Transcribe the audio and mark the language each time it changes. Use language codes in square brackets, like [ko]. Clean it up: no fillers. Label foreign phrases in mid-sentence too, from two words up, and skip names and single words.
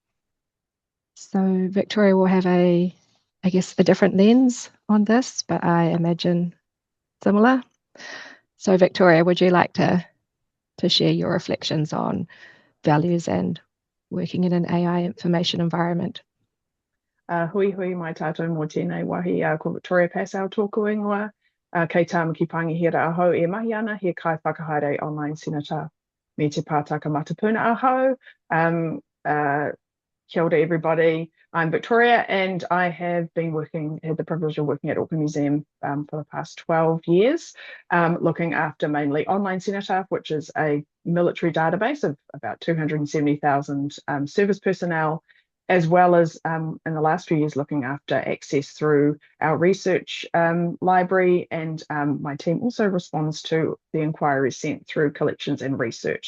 [en] So Victoria will have I guess, a different lens on this, but I imagine similar. So Victoria, would you like to share your reflections on values and working in an AI information environment? [mi] Hui mai tātou mō tēnei wahi ko Victoria Passau tōku ingoa. Kei tāmaki pangihira ahau e mahi ana he kai whakahaere online Cenotaph me te pātaka matapuna ahau. Kia ora everybody. [en] I'm Victoria and I have had the privilege of working at Auckland Museum for the past 12 years, looking after mainly online Cenotaph, which is a military database of about 270,000 service personnel, as well as in the last few years looking after access through our research library, and my team also responds to the inquiries sent through collections and research.